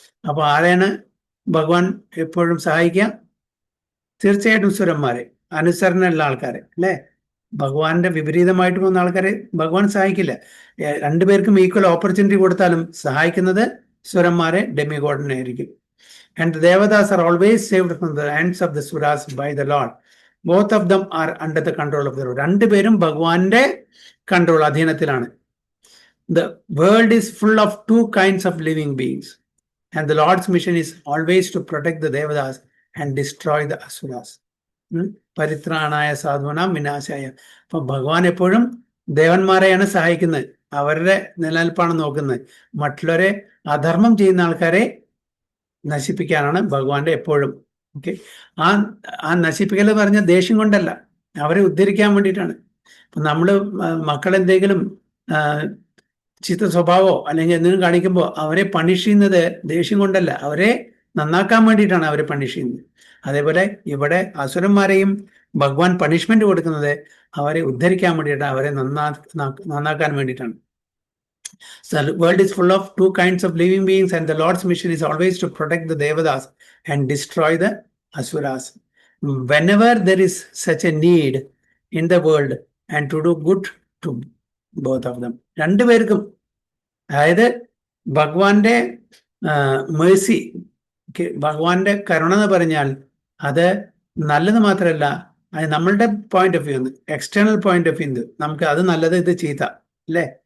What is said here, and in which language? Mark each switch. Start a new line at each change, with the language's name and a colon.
Malayalam: അപ്പൊ ആരെയാണ് ഭഗവാൻ എപ്പോഴും സഹായിക്കുക? തീർച്ചയായിട്ടും സുരന്മാരെ, അനുസരണയുള്ള ആൾക്കാരെ, അല്ലെ? ഭഗവാന്റെ വിപരീതമായിട്ട് പോകുന്ന ആൾക്കാരെ ഭഗവാൻ സഹായിക്കില്ല. രണ്ടുപേർക്കും ഈക്വൽ ഓപ്പർച്യൂണിറ്റി കൊടുത്താലും സഹായിക്കുന്നത് സുരന്മാരെ, ഡെമിഗോഡിനെ ആയിരിക്കും.
English: And the Devatas are always saved from the hands of the Suras by the Lord. Both of them are under the control of the Lord.
Malayalam: രണ്ടുപേരും ഭഗവാന്റെ control, അധീനത്തിലാണ്.
English: The world is full of two kinds of living beings, and the Lord's mission is always to protect the Devatas and destroy the Asuras.
Sanskrit: പരിത്രാണായ സാധുനാം വിനാശായ.
Malayalam: അപ്പൊ ഭഗവാൻ എപ്പോഴും ദേവന്മാരെയാണ് സഹായിക്കുന്നത്, അവരുടെ നിലനിൽപ്പാണ് നോക്കുന്നത്. മറ്റുള്ളവരെ, അധർമ്മം ചെയ്യുന്ന ആൾക്കാരെ നശിപ്പിക്കാനാണ് ഭഗവാന്റെ എപ്പോഴും. ആ നശിപ്പിക്കൽ പറഞ്ഞ ദേഷ്യം കൊണ്ടല്ല, അവരെ ഉദ്ധരിക്കാൻ വേണ്ടിയിട്ടാണ്. ഇപ്പൊ നമ്മള് മക്കളെന്തെങ്കിലും ചീത്ത സ്വഭാവമോ അല്ലെങ്കിൽ എന്തെങ്കിലും കാണിക്കുമ്പോൾ അവരെ പണിഷ് ചെയ്യുന്നത് ദേഷ്യം കൊണ്ടല്ല, അവരെ നന്നാക്കാൻ വേണ്ടിയിട്ടാണ് അവരെ പണിഷ് ചെയ്യുന്നത്. അതേപോലെ ഇവിടെ അസുരന്മാരെയും ഭഗവാൻ പണിഷ്മെന്റ് കൊടുക്കുന്നത് അവരെ ഉദ്ധരിക്കാൻ വേണ്ടിയിട്ടാണ്, അവരെ നന്നാക്കാൻ വേണ്ടിയിട്ടാണ്.
English: So the world is full of two kinds of living beings, and the Lord's mission is always to protect the Devatas and destroy the Asuras. Whenever there is such a need in the world, and to do good to both of them.
Malayalam: രണ്ടുപേർക്കും, അതായത് ഭഗവാന്റെ Mercy, ഭഗവാന്റെ കരുണ എന്ന് പറഞ്ഞാൽ അത് നല്ലത് മാത്രമല്ല, അത് നമ്മളുടെ point of view,
English: external point of view,
Malayalam: നമുക്ക് അത് നല്ലത്, ഇത് ചീത്ത, അല്ലേ?